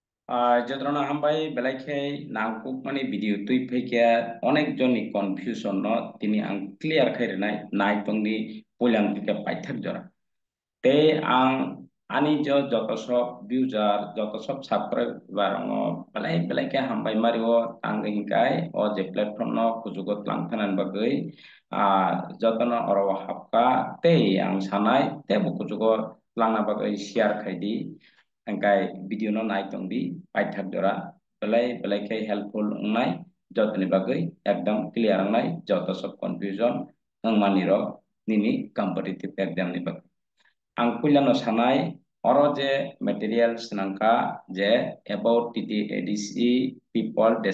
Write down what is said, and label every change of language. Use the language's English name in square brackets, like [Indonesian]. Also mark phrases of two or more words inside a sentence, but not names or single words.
[Kok Borok] যতনা হামবাই বেলাইখে নাংকুক মানে ভিডিও তুই ফেকে অনেকজনই কনফিউশন ন তিনি আং ক্লিয়ার খাইরে নাই নাই তংনি পয়লাং থেকে পাইথাক জরা te ang ani jo joto sop user joto sop subscriber ngo belai belai ke hambai mario tanging kai o je platform no kujugot langtanan bagai a joto no oro hapka te ang sanai te bu kujugot langna bagai share khai di angkai video no nai tong di paithak dora belai belai ke helpful ngai joto ni bagai ekdam clear ngai joto sop confusion ang maniro nini [English] competitive exam [Kok Borok] ni bagai ang puilano sanai oro je material senangka je [English] about TTADC people